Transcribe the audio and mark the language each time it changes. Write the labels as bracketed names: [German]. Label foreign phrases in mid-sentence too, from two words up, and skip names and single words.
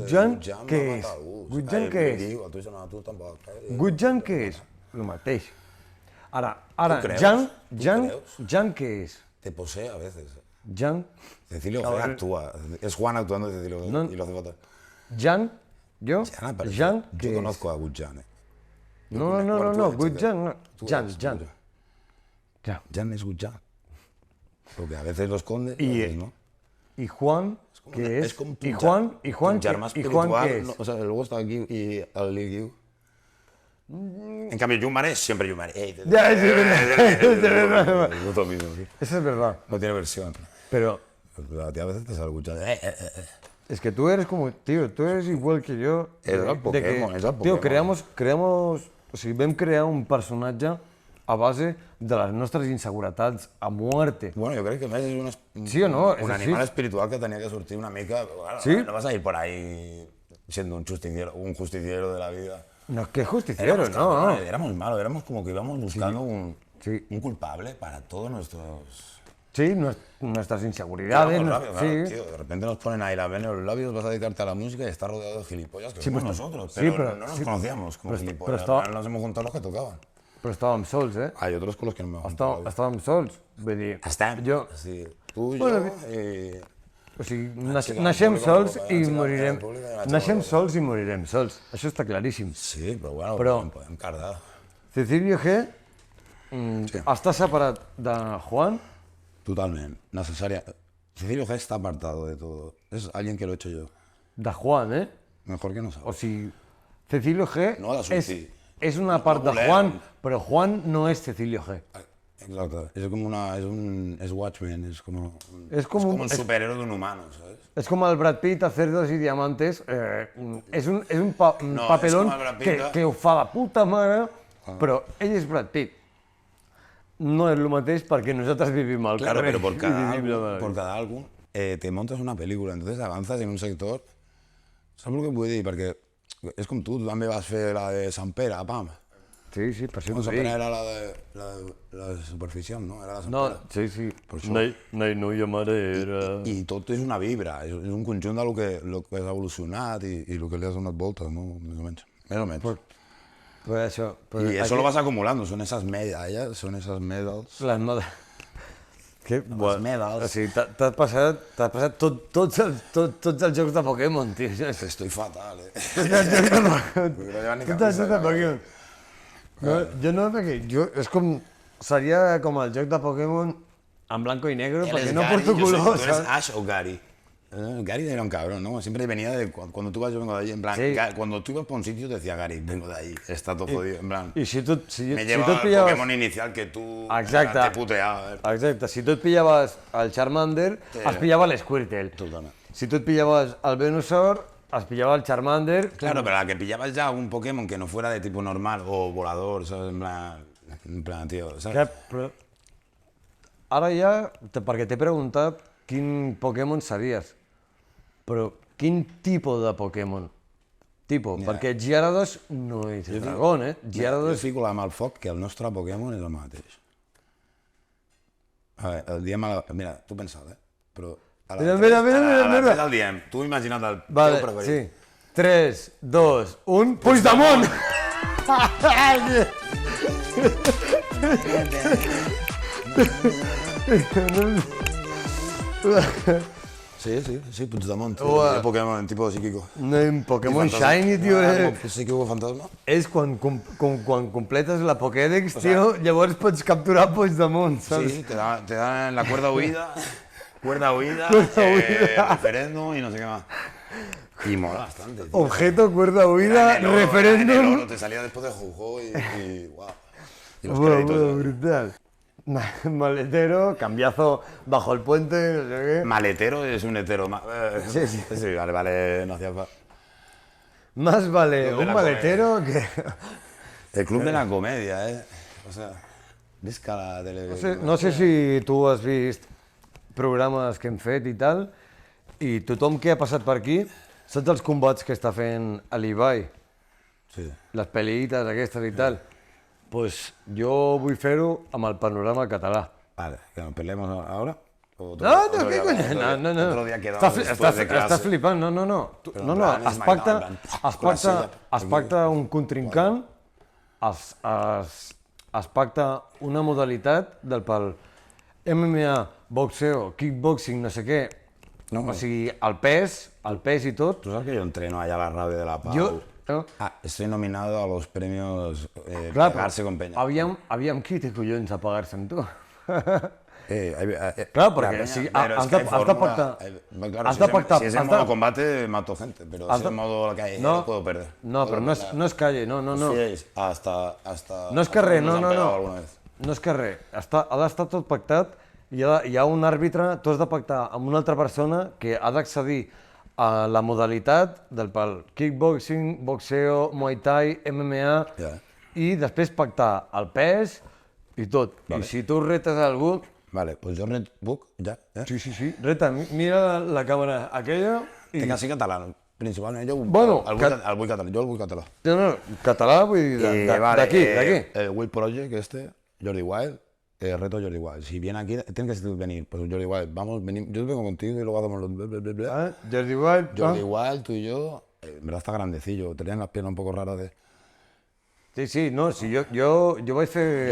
[Catalan] de Jan, Good Jan què va és? matar algú. Good Jan, què és? Digo, a tu, no, a tu tampoc. Good Jan, què és? El mateix. Ara, [Spanish] ¿Tú crees? Jan, ¿Tú Jan, crees? [Catalan] Jan, què és? [Spanish] Te posee a veces. Jan, Cecilio A G ver. actúa. Es Juan actuando de Cecilio G No. y lo hace fatal. Jan, yo, Jan aparece. Jan, Yo [Catalan] què és? [Spanish] conozco a Good Jan. No, Bueno, tú eres, Good chica. Jan, no. Tú Jan, eres, Jan. tú. Jan. Jan es Good Jan. Porque a veces lo esconde Y- y a veces no. ¿Y Juan, qué es? Es como ¿Y Juan, [Catalan] tu [Spanish] qué, [Catalan] germà [Spanish] ¿y Juan [Catalan] espiritual, [Spanish] qué es? no, o sea, luego está aquí y el Liu. En cambio, Yumar es siempre Yumar. Ya, es verdad. Es lo mismo, sí. Eso es verdad. No tiene versión. Pero A ti a veces te sale escuchando. es que tú eres como, tío, tú eres igual que yo. [Catalan] És el Pokémon, és el Tío, Pokémon. creamos, o sigui, vam crear un personatge a base de les nostres inseguretats [Spanish] a muerte. [Catalan] Bueno, jo crec que a més és Sí o no? És un així. animal espiritual que tenia que sortir una mica... Bueno, Sí. [Spanish] No vas a ir por ahí siendo un justiciero de la vida. No es que justiciero, no. Éramos malos, éramos como que íbamos buscando Sí. un culpable para todos nuestros... Sí, nuestras inseguridades. Los labios, sí. claro, tío, de repente nos ponen ahí la vena en los labios, vas a dedicarte a la música y estás rodeado de gilipollas que somos nosotros, sí, pero, pero- no nos sí, conocíamos como pero gilipollas, estaba- al final nos hemos juntado los que tocaban. [Catalan] Però estàvem sols, eh? [Spanish] Hay otros con los que no me he juntado. [Catalan] Estàvem sols. Vull dir, jo... [Spanish] Sí, tú, Bueno, yo y... [Catalan] O sigui, xica, naixem el públic sols no, i la xica, morirem. el públic, la xica, Naixem no. sols i morirem sols. Això està claríssim. Sí, però bueno, Però- podem cardar. Cecilio G Sí. està separat de Juan. Totalment, [Spanish] necesaria. Cecilio G está apartado de todo. Es alguien que lo he hecho yo. De Juan, eh? Mejor que no [Catalan] O [Spanish] sabe. [Catalan] sigui, Cecilio G No ha de sortir. és una part de volem. Juan, però Juan no és Cecilio G. [Spanish] Exacto. Es como es Watchmen, es como Es como un superhéroe de un humano, ¿sabes? [Catalan] És com el Brad Pitt a Cerdos i Diamantes. És un No, papelón és com el Brad Pitt que ho fa de puta mare, però ell és Brad Pitt. No és el mateix perquè nosaltres vivim al [Spanish] Claro, [Catalan] carrer. [Spanish] pero por [Catalan] i [Spanish] cada [Catalan] vivim [Spanish] álbum, [Catalan] la [Spanish] por cada álbum te montas una película, entonces avanzas en un sector. [Catalan] Saps el que vull dir? Perquè és com tu també vas fer la de Sant Pere, pam. Sí, sí, per això No, t'ho Sant dic. Pere era la de superficial, no? Era la Sant No, Pere. sí, sí. Per això. Noia marera. I tot és una vibra, és un conjunt de lo que has evolucionat i el que li has donat voltes, no? Més o menys. Més o menys. Per això. [Spanish] Y eso lo vas acumulando, son esas medallas, son esas medals. [Catalan] Les modes... Que, bueno, medals. o sigui, t'has passat tots els jocs de Pokémon, tio. [Spanish] Estoy fatal, eh. [Catalan] Tots els jocs de Pokémon. [Spanish] No llevan ni [Catalan] Tots els jocs de [Spanish] camisa, [Catalan] Pokémon. No, jo no, perquè és com... Seria com el joc de Pokémon [Spanish] en blanco y negro, [Catalan] perquè no porto color, [Spanish] ¿Tú eres [Catalan] saps? [Spanish] Ash o Gary? Gary era un cabrón, ¿no? Siempre venía de cuando tú vas, yo vengo de allí, en plan, Sí. cuando tú ibas por un sitio te decía Gary, vengo de ahí, está todo jodido, en plan. [Catalan] I si tu, si, [Spanish] Me [Catalan] si [Spanish] lleva [Catalan] tu et [Spanish] al [Catalan] pillaves... [Spanish] Pokémon inicial que tú [Catalan] Exacte. [Spanish] te puteaba. [Catalan] Exacte, si tu et pillaves el Charmander, es pillava l'Squirtle. Totalment. Si tu et pillaves el Venusaur, es pillava el Charmander. [Spanish] Claro, pero la que pillabas ya un Pokémon que no fuera de tipo normal o volador, ¿sabes? En plan, tío, ¿sabes? [Catalan] Però... Ara ja, perquè t'he preguntat quin Pokémon series, però quin tipus de Pokémon? Perquè Gyarados no és dragón, eh? Jo Gyarados... fico la mà al foc que el nostre Pokémon és el mateix. A veure, el diem a la... Mira, tu pensa't, però... Mira. Mira el diem. Tu imagina't el Vale, teu preferit. sí. 3, 2, 1... Puigdemont! Sí, Puigdemont. Ua. [Spanish] El Pokémon, tipo psíquico. [Catalan] No, en Pokémon [Spanish] Y fantasma. [Catalan] Shiny, tio, [Spanish] Psíquico fantasma. [Catalan] és quan completes la Pokédex, tio, llavors pots capturar Puigdemont, saps? [Spanish] Sí, te dan la cuerda huida. Cuerda huida, referéndum y no sé qué más. Y mola bastante. Tío. Objeto, cuerda huida, Era en el oro, referéndum... era en el oro, te salía después de Jugo y wow. Y los Bueno, créditos. brutal. Maletero, cambiazo bajo el puente, no sé qué. Maletero es un hetero. Sí, sí. Sí, vale, no hacía falta. Más vale Club de un la maletero que... El club de la comedia, ¿eh? O sea, ves que a la tele... [Catalan] No sé si tu has vist programes que hem fet i tal, i tothom que ha passat per aquí, saps els combats que està fent a l'Ibai, Sí. les pel·lites aquestes i tal? Pues jo vull fer-ho amb el panorama català. [Spanish] Vale, que nos peleemos ahora. ¿O otro- [Catalan] No, [Spanish] otro [Catalan] què [Spanish] día- [Catalan] coño? [Spanish] otro día- No. Otro día quedamos después de clase. [Catalan] Estàs flipant, no. Però No, en no, plan, és SmackDown, en plan, es pacta un contrincant, es pacta una modalitat del pel MMA, boxeo, kickboxing, no sé què. No. O sigui, el pes i tot. [Spanish] Tú sabes que yo entreno allá a la radio de la Pau. [Catalan] Jo... No? [Spanish] Estoy nominado a los premios [Catalan] Clar, [Spanish] Pegarse con Peña. [Catalan] aviam qui té collons a pagar-se amb tu. [Spanish] La [Catalan] Clar, perquè [Spanish] Peña, sí, pero es [Catalan] has [Spanish] que [Catalan] de [Spanish] hay fórmula, [Catalan] pactar... [Spanish] claro, [Catalan] has [Spanish] si [Catalan] de [Spanish] es en- [Catalan] pactar... [Spanish] Si es en [Catalan] has [Spanish] modo [Catalan] de- [Spanish] combate, mato gente, pero si es en modo calle, no puedo perder. [Catalan] No, però no és calle, no. [Spanish] Sí, hasta [Catalan] No és carrer, [Spanish] nos [Catalan] no. [Spanish] han pegado alguna vez. [Catalan] No és carrer. Ha d'estar tot pactat i hi ha un àrbitre, tu has de pactar amb una altra persona que ha d'accedir a la modalitat del pal kickboxing, boxeo, muay thai, MMA Ja. i després pactar el pes I tot. I si tu retes a algú... Vale, pues jo puc, ja, Sí. Reta, mira la càmera aquella i... Tinc que ser català, principalment. Jo Bueno, el vull català, jo el vull català. No, català, vull dir, d'aquí. El Will Project Jordi Wild, reto Jordi Wild. [Spanish] Si viene aquí, tienes que venir. Pues Jordi Wild, vamos, yo vengo contigo y luego hacemos los... Jordi Wild. Jordi Wild, tú y yo, en verdad está grandecillo, tenían las piernas un poco raras de... [Catalan] Sí, no, si jo vaig fer...